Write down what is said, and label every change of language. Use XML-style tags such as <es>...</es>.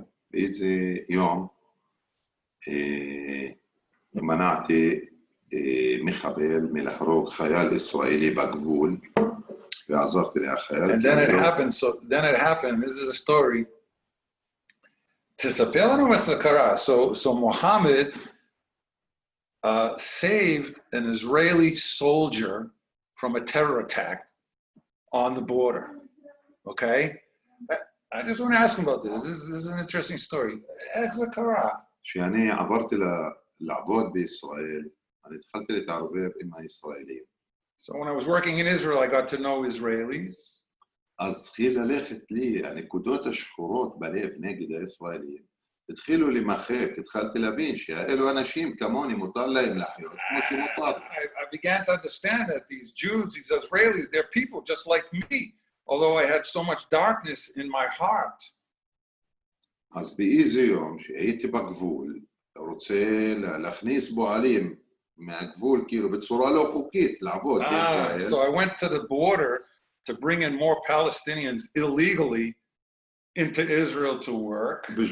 <he>באיזה יום מנעתי מחבל מלהרוג חייל ישראלי בגבול, ועזרתי לחייל.</he> <en>And then it happened, this is a story.</en> <he>תספר לנו מה זה קרה.</he> <en>So Mohammed saved an Israeli soldier from a terror attack on the border. Okay? I just want to ask him about this. This is an interesting story.</en> <he>איך זה קרה? כשאני עברתי לעבוד בישראל, אני התחלתי להתערבב עם הישראלים.</he> <en>So when I was working in Israel, I got to know Israelis.</en> <he>אז התחיל ללכת לי, הנקודות השחורות בלב נגד הישראלים, התחילו למחק, התחלתי להבין שאלו אנשים כמוני, מותר להם לחיות, כמו שמותר.</he> <en>I began to understand that these Jews, these Israelis, they're people just like me, although I had so much darkness in my heart.</en> <he>אז באיזה יום שהייתי בגבול, רוצה להכניס בועלים מהגבול, כאילו בצורה לא חוקית, לעבוד בישראל.</he> <en>So I went to the border to bring in more Palestinians illegally into Israel to work.</en>